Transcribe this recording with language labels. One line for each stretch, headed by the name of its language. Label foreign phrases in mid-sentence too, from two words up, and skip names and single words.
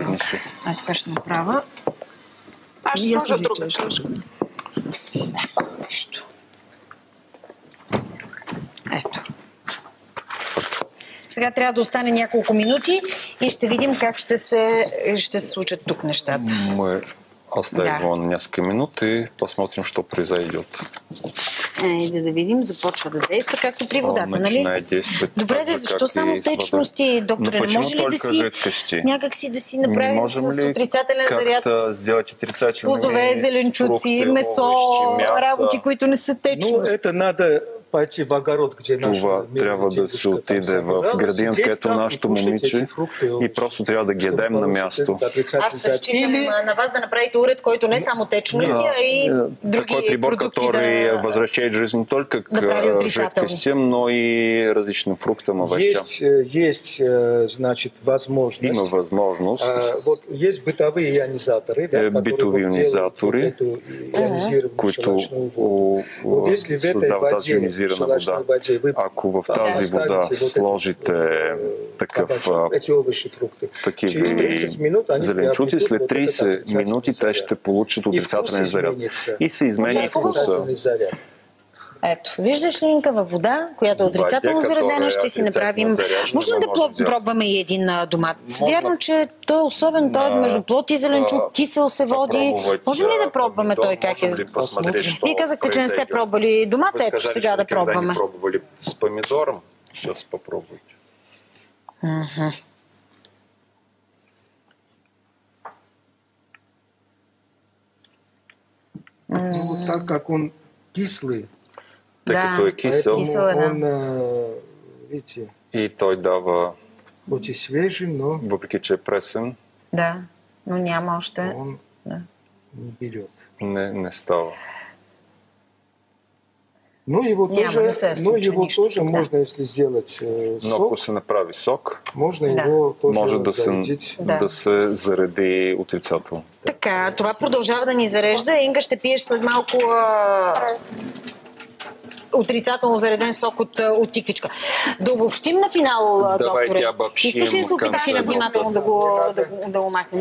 Bulgarian: Така ще направя. Аз ще сложа друга чашка. Нищо. Ето. Сега трябва да остане няколко минути и ще видим как ще се случат тук нещата.
Russian: Мы оставим его на несколько минут и посмотрим, что произойдет.
Bulgarian: Айде да видим, започва да действа, както при водата, нали? Добре, защо само течности, докторе? Не може ли да си някак си да си направим с отрицателен заряд? Плодове, зеленчуци, месо, работи, които не са течност.
Russian: Ну, это надо пойти в огород, где
Bulgarian: това трябва да се отиде в градин, където нашето момиче и просто трябва да ги ядем на място. Аз разчитам на вас да направите уред, който не само течности, а и други продукти
Russian: прибор, который возвращает жизнь не только к жидкостям, но и различным фруктам, овощам. Есть, значит, возможность.
Bulgarian: Има възможност.
Russian: Вот есть бытовые ионизаторы,
Bulgarian: битови ионизатори, които създават тази ионизирана вода. Ако в тази вода сложите такива зеленчуци, след 30 минути те ще получат отрицателен заряд. И се изменя вкуса. Ето, виждаш ли, Инка, във вода, която е отрицателно заредена, ще си направим... Може ли да пробваме и един домат? Вярно, че той е особен, той е между плод и зеленчук, кисел се води. Можем ли да пробваме той как е? Вие казахте, че не сте пробвали домат, ето сега да пробваме.
Russian: Пробвали с помидором, сейчас попробуйте. Вот так как он кислый.
Bulgarian: Тъй като е кисел,
Russian: видите,
Bulgarian: и той дава,
Russian: хоть и свежий, но
Bulgarian: въпреки че е пресен, да, но няма още.
Russian: Он не берет.
Bulgarian: Не става.
Russian: Но его тоже можно, если сделать сок.
Bulgarian: Но ако се направи сок,
Russian: можно его тоже
Bulgarian: може
Russian: зарядить.
Bulgarian: Да се зареди отрицателно. Така, това продължава да ни зарежда. Инга, ще пиеш след малко отрицателно зареден сок от тиквичка. Да обобщим на финал, докторе. Искаш ли да се опиташ и внимателно да го махнем?